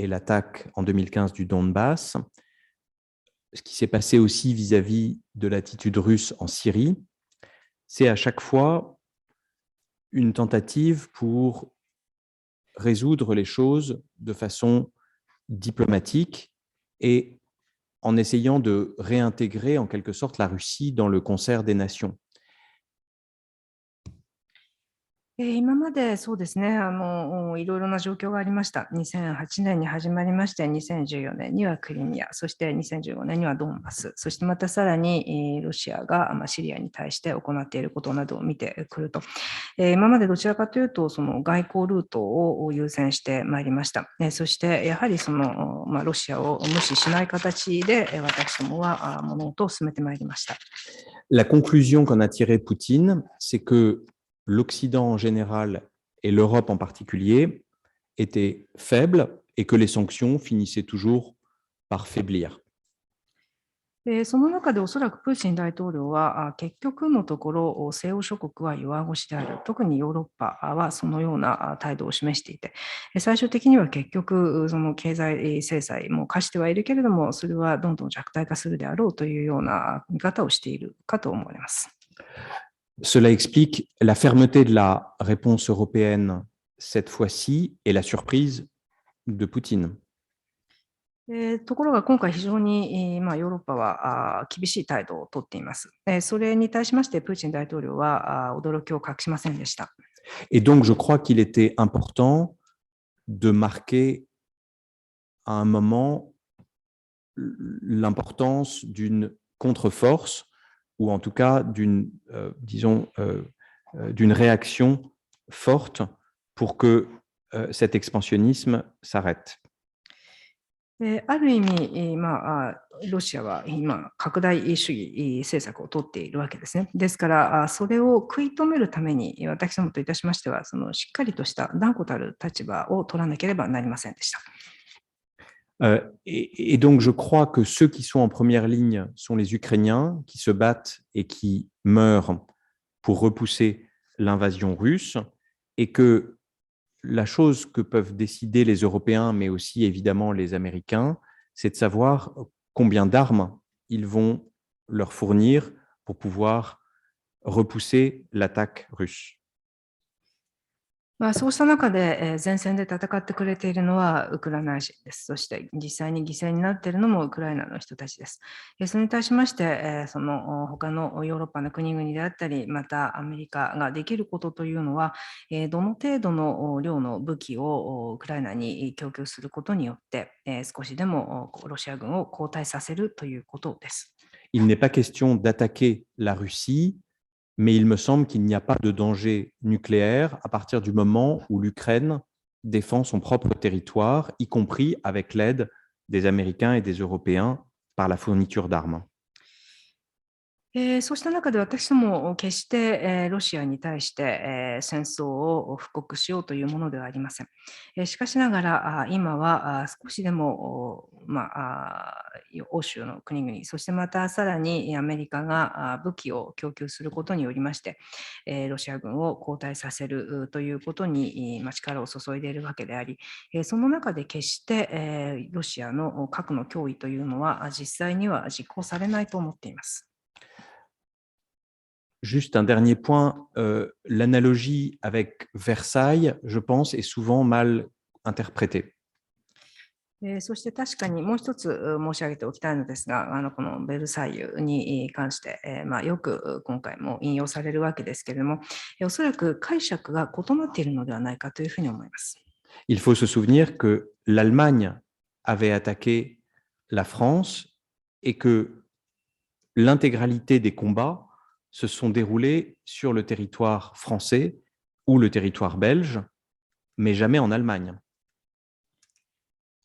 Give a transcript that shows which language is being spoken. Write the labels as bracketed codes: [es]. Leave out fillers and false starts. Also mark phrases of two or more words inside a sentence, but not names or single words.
[fr] l'attaque en 2015 du Donbass, ce qui s'est passé aussi vis-à-vis de l'attitude russe en Syrie, c'est à chaque fois une tentative pour résoudre les choses de façon diplomatique et en essayant de réintégrer en quelque sorte la Russie dans le concert des nations. [ja] 今までそうですね、いろいろな状況がありました。2008年に始まりまして、2014年にはクリミア、そして2015年にはドンバス、そしてまたさらにロシアがシリアに対して行っていることなどを見てくると、今までどちらかというと、その外交ルートを優先してまいりました。そしてやはりその、ロシアを無視しない形で、私どもは物事を進めてまいりました。 [fr] La conclusion qu'en a tirée Poutine, c'est que l'Occident en général et l'Europe en particulier étaient faibles et que les sanctions finissaient toujours par faiblir. [ja] その中でおそらくプーチン大統領は結局のところ西欧諸国は弱腰である、特にヨーロッパはそのような態度を示していて、最終的には結局その経済制裁も課してはいるけれども、それはどんどん弱体化するであろうというような見方をしているかと思われます。 [fr] Cela explique la fermeté de la réponse européenne cette fois-ci et la surprise de Poutine. [ja] ところが今回非常に、ヨーロッパは厳しい態度をとっています。それに対しましてプーチン大統領は驚きを隠しませんでした。 [fr] Et donc je crois qu'il était important de marquer à un moment l'importance d'une contre-force ou en tout cas d'une, d'une réaction forte pour que cet expansionnisme s'arrête. [ja] ある意味、ロシアは今、拡大主義政策を取っているわけですね。ですから、それを食い止めるために、私どもといたしましては、そのしっかりとした断固たる立場を取らなければなりませんでした。 [fr] Et donc, je crois que ceux qui sont en première ligne sont les Ukrainiens qui se battent et qui meurent pour repousser l'invasion russe et que la chose que peuvent décider les Européens, mais aussi évidemment les Américains, c'est de savoir combien d'armes ils vont leur fournir pour pouvoir repousser l'attaque russe. [ja] そうした中で前線で戦ってくれているのはウクライナ人です。そして実際に犠牲になっているのもウクライナの人たちです。それに対しまして、その他のヨーロッパの国々であったり、またアメリカができることというのは、どの程度の量の武器をウクライナに供給することによって、少しでもロシア軍を後退させるということです。 [fr] Il n'est pas question d'attaquer la Russie, mais il me semble qu'il n'y a pas de danger nucléaire à partir du moment où l'Ukraine défend son propre territoire, y compris avec l'aide des Américains et des Européens par la fourniture d'armes. [ja] そうした中で私ども決してロシアに対して戦争を布告しようというものではありません。しかしながら今は少しでも欧州の国々、そしてまたさらにアメリカが武器を供給することによりましてロシア軍を後退させるということに力を注いでいるわけであり、その中で決してロシアの核の脅威というのは実際には実行されないと思っています。 [fr] Juste un dernier point, l'analogie avec Versailles, je pense, est souvent mal interprétée. [ja] そして確かにもう一つ申し上げておきたいのですが、このベルサイユに関して、よく今回も引用されるわけですけれども、おそらく解釈が異なっているのではないかというふうに思います。 [fr] Il faut se souvenir que l'Allemagne avait attaqué la France et que l'intégralité des combats se sont déroulés sur le territoire français ou le territoire belge, mais jamais en Allemagne.